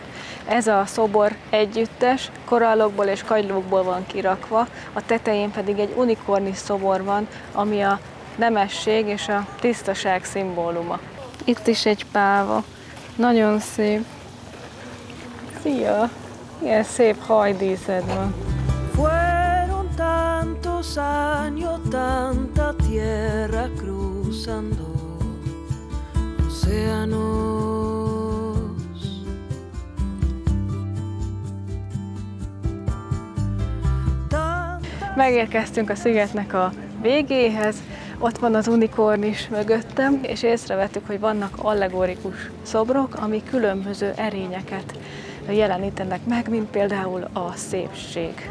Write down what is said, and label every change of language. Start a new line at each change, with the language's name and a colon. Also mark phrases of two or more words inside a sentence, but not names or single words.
Hungarian: Ez a szobor együttes, korallokból és kagylókból van kirakva, a tetején pedig egy unikornis szobor van, ami a nemesség és a tisztaság szimbóluma. Itt is egy páva. Nagyon szép. Szia! Ilyen szép hajdíszed van.
Spanish: Fueron tantos años, tanta tierra cruzando océanos.
Hungarian: Megérkeztünk a szigetnek a végéhez, ott van az unikornis mögöttem, és észrevettük, hogy vannak allegorikus szobrok, ami különböző erényeket jelenítenek meg, mint például a szépség.